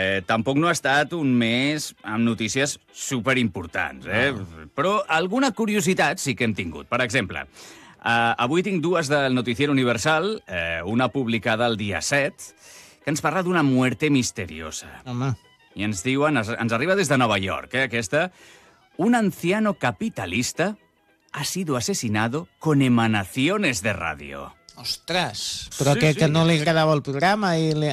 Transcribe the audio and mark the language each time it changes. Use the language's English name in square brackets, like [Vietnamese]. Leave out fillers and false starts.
[Catalan] Tampoc no ha estat un mes amb notícies superimportants, eh? Val. Però alguna curiositat sí que hem tingut. Per exemple, avui tinc dues del Noticiero Universal, una publicada el dia 7, que ens parla d'una [Spanish] muerte misteriosa. [Catalan] Home. I ens diuen, ens arriba des de Nova York, aquesta... [Spanish] Un anciano capitalista ha sido asesinado con emanaciones de radio. [Catalan] Ostres, però sí, que no li agradava el programa i...